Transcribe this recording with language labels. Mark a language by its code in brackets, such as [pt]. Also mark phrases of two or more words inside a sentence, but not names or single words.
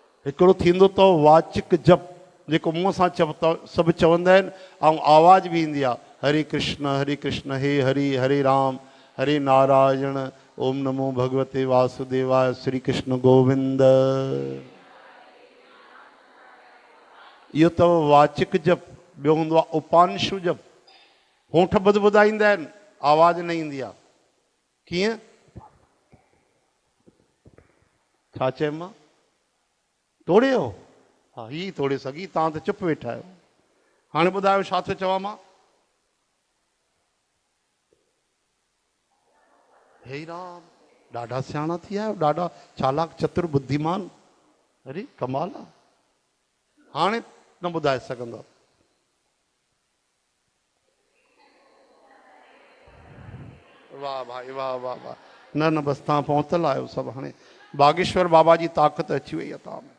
[sd] हिकिड़ो थींदो अथव वाचिक जप, जेको मुंहं सां सभु चवंदा आहिनि ऐं आवाज़ बि ईंदी आहे, [sa] हरे कृष्ण हे हरि हरे राम हरे नारायण ओम नमो भगवते वासुदेवाय श्री कृष्ण गोविंद। [sd] इहो अथव वाचिक जप। ॿियो हूंदो आहे उपांशु जप। होंठ बुधाईंदा आहिनि, आवाज़ न ईंदी आहे। कीअं? छा चयो मां? तोड़े हो? हा, ही तोड़े सघी, तव्हां त चुप वेठा आहियो। हाणे ॿुधायो छा थो चवां मां? हे राम, ॾाढा सियाणा थी आहियो, ॾाढा चालाक चतुर बुद्धिमान। अरे कमाल आहे। हाणे न ॿुधाए सघंदो। वाह भाई वाह वाह वाह। न न बसि तव्हां पहुतल आहियो सभु। हाणे बागेश्वर बाबा जी ताक़त अची वई आहे तव्हां में।